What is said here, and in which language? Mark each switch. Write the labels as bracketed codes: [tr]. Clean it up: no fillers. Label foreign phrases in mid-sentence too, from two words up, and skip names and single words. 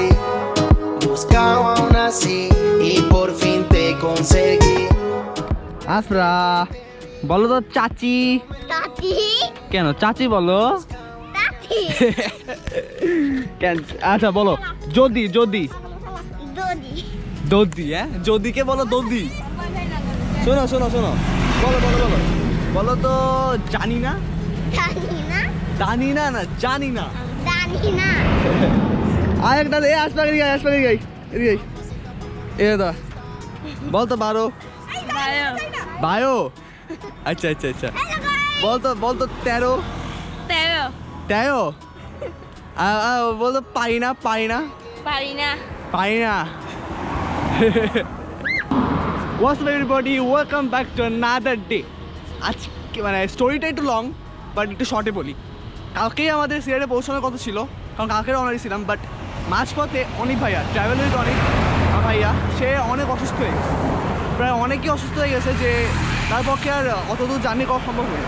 [es] Buscaba una así y por fin te conseguí. [bn] আফরা বলো তো চাচি চাচি কেন চাচি বলো চাচি কেন? আচ্ছা বলো যদি দদি দদি। হ্যাঁ যদিকে বলো দদি। শোনো বলো তো জানি না আরেকটা আসবে বলতো বারো বায়ো। আচ্ছা বলতো 13 বলতো পারি না [en] What's up everybody, welcome back to another day. [bn] আজকে মানে স্টোরিটা একটু লং, বাট একটু শর্টে বলি। কালকেই আমাদের সিলেটে পৌঁছানোর কথা ছিল, কারণ কালকে রওনা ছিলাম, বাট মাঝপথে অনেক ভাইয়া [en] travel with [bn] অনেক ভাইয়া সে অনেক অসুস্থ হয়ে গেছে। প্রায় অনেকেই অসুস্থ হয়ে গেছে, যে তার পক্ষে আর অত দূর জার্নি করা সম্ভব হয়নি।